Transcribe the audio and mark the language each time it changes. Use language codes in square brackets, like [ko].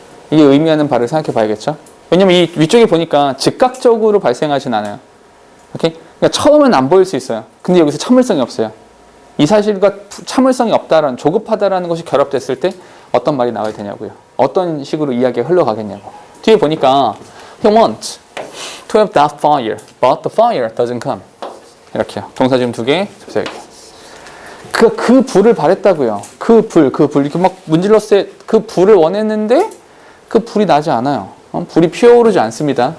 [ko] 이게 의미하는 바를 생각해 봐야겠죠? 왜냐면 이 위쪽에 보니까 즉각적으로 발생하진 않아요. 오케이? 그러니까 처음엔 안 보일 수 있어요. 근데 여기서 참을성이 없어요. 이 사실과 참을성이 없다라는, 조급하다라는 것이 결합됐을 때 어떤 말이 나와야 되냐고요. 어떤 식으로 이야기가 흘러가겠냐고. 뒤에 보니까 [en] He wants to have that fire, but the fire doesn't come. [ko] 이렇게요. 동사 지금 2개. 그 불을 바랬다고요. 그 불 이렇게 막 문질렀을 때 그 불을 원했는데 그 불이 나지 않아요. 불이 피어오르지 않습니다.